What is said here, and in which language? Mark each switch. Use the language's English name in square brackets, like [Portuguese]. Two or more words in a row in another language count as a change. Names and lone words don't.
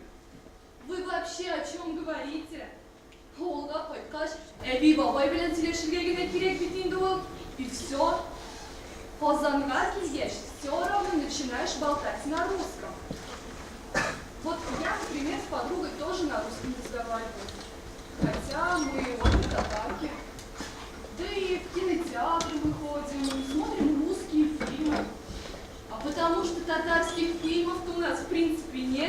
[Russian] Вы вообще о чем говорите? [Tatar] Олга қойткаш, әби бабай белән сөйләшергә генә кирәк бит инде ул. [Russian] И все. [Tatar] Казанга килгәч, [Russian] все равно начинаешь болтать на русском. Вот я, например, с подругой тоже на русском разговариваю. Хотя мы обе татарки. Да и в кинотеатры мы ходим, смотрим русские фильмы. А потому что татарских фильмов-то у нас в принципе нет.